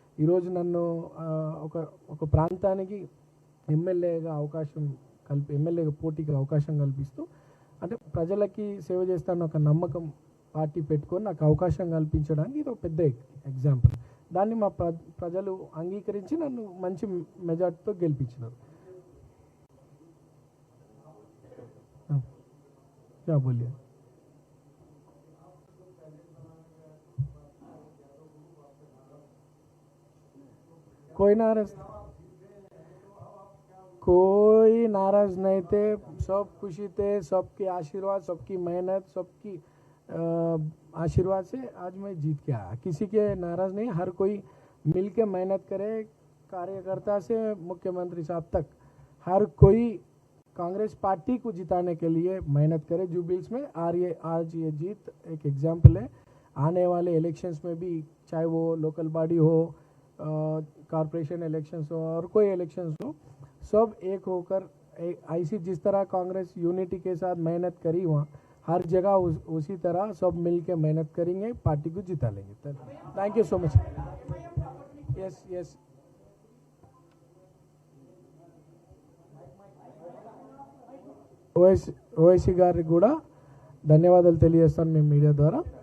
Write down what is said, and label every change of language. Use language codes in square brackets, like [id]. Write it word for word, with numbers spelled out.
[te] ఈరోజు నన్ను ఒక ఒక ప్రాంతానికి ఎమ్మెల్యేగా అవకాశం కల్పి ఎమ్మెల్యేగా పోటీకి అవకాశం కల్పిస్తూ అంటే ప్రజలకి సేవ చేస్తానని ఒక నమ్మకం పార్టీ పెట్టుకొని నాకు అవకాశం కల్పించడానికి ఇది ఒక పెద్ద ఎగ్జాంపుల్. దాన్ని మా ప్ర ప్రజలు అంగీకరించి నన్ను మంచి మెజార్టీతో గెలిపించినారు. [hi] क्या बोलिए कोई नाराज कोई नाराज नहीं थे, सब खुशी थे, सबके आशीर्वाद, सबकी मेहनत, सबकी आशीर्वाद से आज मैं जीत के आया. किसी के नाराज नहीं, हर कोई मिल के मेहनत करे, कार्यकर्ता से मुख्यमंत्री साहब तक हर कोई कांग्रेस पार्टी को जिताने के लिए मेहनत करे जुबिल्स में. और ये आज ये जीत एक एग्जाम्पल है. आने वाले इलेक्शंस में भी, चाहे वो लोकल बॉडी हो, कॉरपोरेशन इलेक्शंस हो और कोई इलेक्शंस हो, सब एक होकर ऐसी जिस तरह कांग्रेस यूनिटी के साथ मेहनत करी वहाँ हर जगह उस, उसी तरह सब मिल के मेहनत करेंगे, पार्टी को जिता लेंगे. [en] Thank you so much. [te] Yes yes Owaisi Owaisi గారికి కూడా ధన్యవాదాలు తెలియజేస్తాను మేము మీడియా ద్వారా.